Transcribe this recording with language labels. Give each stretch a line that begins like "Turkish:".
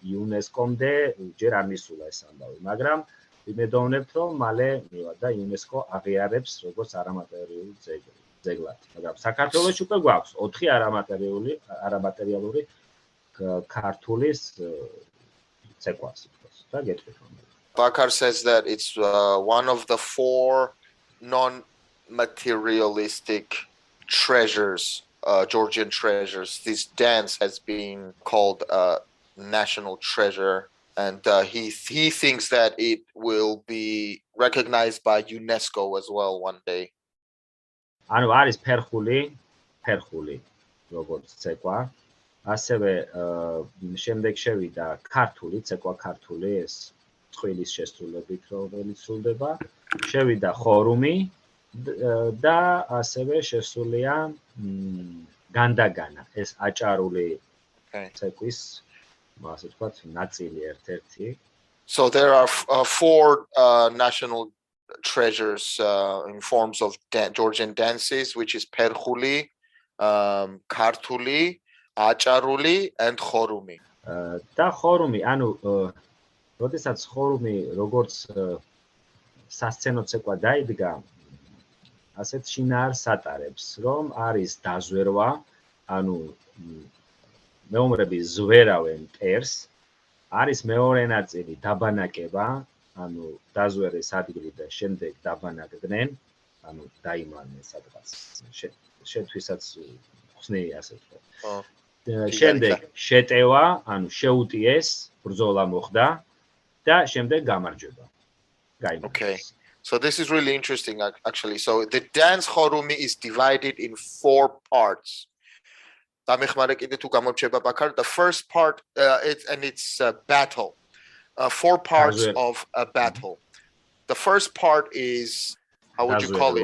Georgian: იუნესკომდე ჯერ არ მისულა ეს ამბავი, მაგრამ ვიმედოვნებთ, რომ მალე მივიდა იუნესკო აღიარებს როგორც არამატერიული ძეგლად. მაგრამ საქართველოში უკვე გვაქვს 4 არამატერიალური ქართულის ცეკვას და გეტყვით.
English: Bakar says that it's one of the 4 non-materialistic treasures, Georgian treasures. This dance has been called a national treasure, and he thinks that it will be recognized by UNESCO as well one day.
Georgian: ანუ არის ფერხული, როგორც ცეკვა. ასევე შემდეგ შევიდა ქართული, ცეკვა ქართული, ეს წყვილის შესრულებით, რომელიც სრულდება. შევიდა ხორუმი და ასევე შესულია განდაგანა, ეს აჭარული ცეკვის, ასე ვთქვათ, ნაწილი ერთ-ერთი.
English: So there are 4 national treasures in forms of Georgian dances, which is perkhuli, kartuli, acaruli, and khorumi.
Georgian: და ხორუმი, ანუ როდესაც ხორუმი როგორც სასცენო ცეკვა დაიდგა, ასეთ შინაარს ატარებს, რომ არის დაზვერვა, ანუ მეომრები ზვერავენ მტერს, არის მეორე ნაწილი დაბანაკება, ანუ დაზვერეს ადგილი და შემდეგ დაბანაკდნენ, ანუ დაიმალნენ სადღაც, შეთვისაც ხსნილი ასე ვთქვათ. შემდეგ შეტევა, ანუ შეუტიეს, ბრძოლა მოხდა და შემდეგ გამარჯვება.
English: Okay. So this is really interesting actually. So the dance khorumi is divided in 4 parts. The first part it's a battle. 4 parts of a battle. The first part is, how would you call it?